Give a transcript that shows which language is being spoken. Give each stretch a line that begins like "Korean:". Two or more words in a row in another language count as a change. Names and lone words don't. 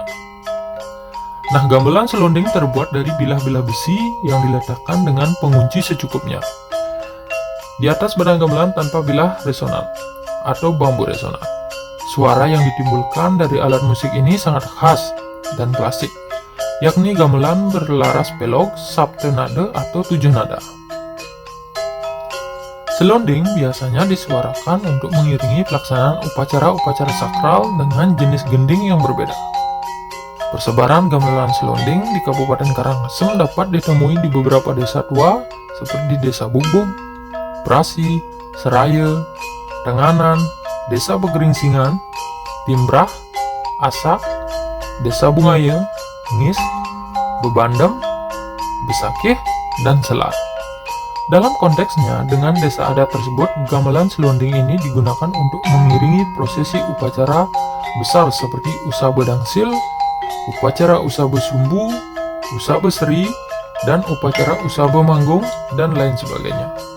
Indonesian: Nah, gamelan selonding terbuat dari bilah-bilah besi yang diletakkan dengan pengunci secukupnya. Di atas badan gamelan tanpa bilah resonan atau bambu resonan. Suara yang ditimbulkan dari alat musik ini sangat khas dan klasik, yakni gamelan berlaras pelog, saptenade atau 7 nada. Selonding biasanya disuarakan untuk mengiringi pelaksanaan upacara-upacara sakral dengan jenis gending yang berbeda. Persebaran gamelan selonding di Kabupaten Karangasem dapat ditemui di beberapa desa tua seperti Desa Bubung, Prasi, Seraya, Tenganan, Desa Pegeringsingan, Timbrah, Asak, Desa Bungaya, Ngis, Bebandem, Besakih, dan Selat. Dalam konteksnya, dengan desa adat tersebut, gamelan selonding ini digunakan untuk mengiringi prosesi upacara besar seperti Usabe Dangsil, upacara Usabe Sumbu, Usabe Seri, dan upacara Usabe Manggung, dan lain sebagainya.